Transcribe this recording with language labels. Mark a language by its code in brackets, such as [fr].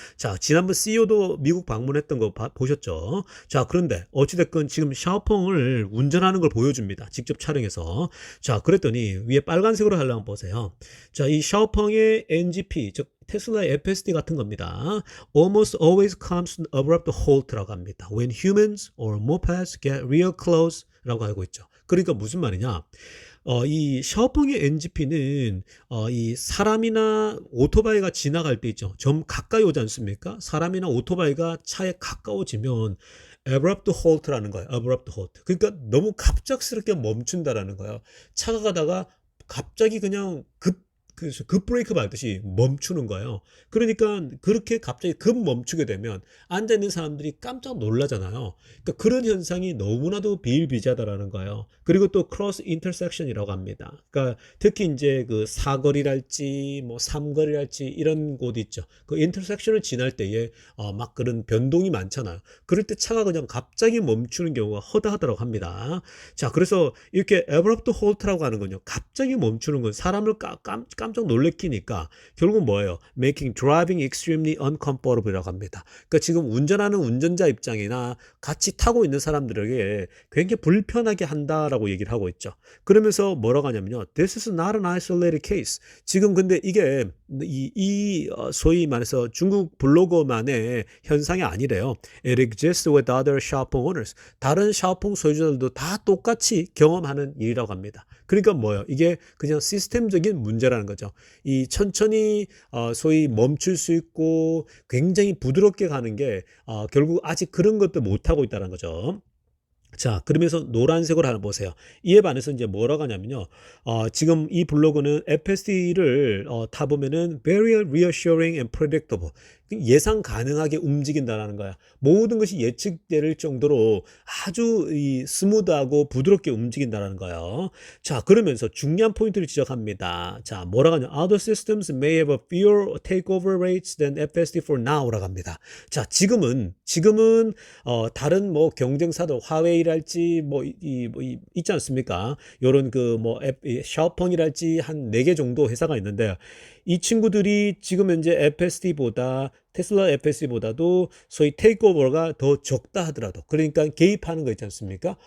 [ko] 자, 지난번 CEO도 미국 방문했던 거 보셨죠? 자, 그런데 어찌됐건 지금 샤오펑을 운전하는 걸 보여줍니다. 직접 촬영해서. 자, 그랬더니 위에 빨간색으로 하려면 보세요. 자, 이 샤오펑의 NGP, 즉 테슬라의 FSD 같은 겁니다. [en] Almost always comes to an abrupt halt [ko] 라고 합니다. [en] When humans or mopeds get real close [ko] 라고 알고 있죠. 그러니까 무슨 말이냐? 이 샤오펑의 NGP는 이 사람이나 오토바이가 지나갈 때 있죠. 좀 가까이 오지 않습니까? 사람이나 오토바이가 차에 가까워지면 abrupt halt라는 거예요. [en] abrupt halt. [ko] 그러니까 너무 갑작스럽게 멈춘다라는 거예요. 차가 가다가 갑자기 그냥 그래서 급브레이크 밟듯이 멈추는 거예요. 그러니까 그렇게 갑자기 급 멈추게 되면 앉아있는 사람들이 깜짝 놀라잖아요. 그러니까 그런 현상이 너무나도 비일비재하다라는 거예요. 그리고 또 크로스 인터섹션이라고 합니다. 그러니까 특히 이제 그 사거리랄지 뭐 삼거리랄지 이런 곳 있죠. 그 인터섹션을 지날 때에 막 그런 변동이 많잖아요. 그럴 때 차가 그냥 갑자기 멈추는 경우가 허다하다고 합니다. 자, 그래서 이렇게 abrupt halt라고 하는 건요. 갑자기 멈추는 건 사람을 깜짝 놀래키니까 결국 뭐예요? [en] Making driving extremely uncomfortable [ko] 이라고 합니다. 그러니까 지금 운전하는 운전자 입장이나 같이 타고 있는 사람들에게 굉장히 불편하게 한다라고 얘기를 하고 있죠. 그러면서 뭐라고 하냐면요. [en] This is not an isolated case. [ko] 지금 근데 이게 소위 말해서 중국 블로거만의 현상이 아니래요. [en] It exists with other 샤오퐁 owners. [ko] 다른 샤오퐁 소유자들도 다 똑같이 경험하는 일이라고 합니다. 그러니까 뭐예요? 이게 그냥 시스템적인 문제라는 거죠. 이 천천히 소위 멈출 수 있고 굉장히 부드럽게 가는 게 결국 아직 그런 것도 못하고 있다는 거죠. 자, 그러면서 노란색으로 하나 보세요. 이에 반해서 이제 뭐라고 하냐면요. 지금 이 블로그는 FSD를 타보면은 [en] very reassuring and predictable. [ko] 예상 가능하게 움직인다라는 거야. 모든 것이 예측될 정도로 아주 스무드하고 부드럽게 움직인다라는 거예요. 자, 그러면서 중요한 포인트를 지적합니다. 자, 뭐라고 하냐. [en] Other systems may have a fewer takeover rates than FSD for now [ko] 라고 합니다. 자, 지금은 다른 뭐 경쟁사들 화웨이랄지 있지 않습니까? 요런 샤오펑이랄지 한 4개 정도 회사가 있는데 이 친구들이 지금 현재 FSD보다 테슬라 FSD보다도 소위 테이크오버가 더 적다 하더라도 그러니까 개입하는 거 있지 않습니까?